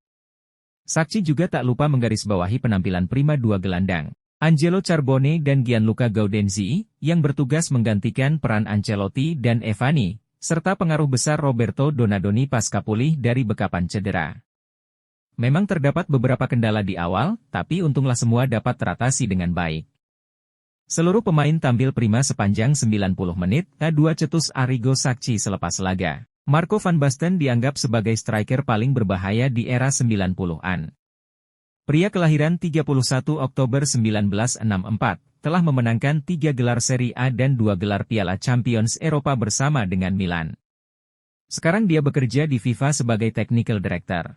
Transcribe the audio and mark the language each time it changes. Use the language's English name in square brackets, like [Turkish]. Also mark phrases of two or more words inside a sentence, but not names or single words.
[Indonesian] Sacchi juga tak lupa menggarisbawahi penampilan prima 2 gelandang, Angelo Carbone dan Gianluca Gaudenzi, yang bertugas menggantikan peran Ancelotti dan Evani, serta pengaruh besar Roberto Donadoni pasca pulih dari bekapan cedera. Memang terdapat beberapa kendala di awal, tapi untunglah semua dapat teratasi dengan baik. Seluruh pemain tampil prima sepanjang 90 menit, cetus Arrigo Sacchi selepas laga. Marco van Basten dianggap sebagai striker paling berbahaya di era 90-an. Pria kelahiran 31 Oktober 1964, telah memenangkan 3 gelar Serie A dan 2 gelar Piala Champions Eropa bersama dengan Milan. Sekarang dia bekerja di FIFA sebagai [English] Technical Director.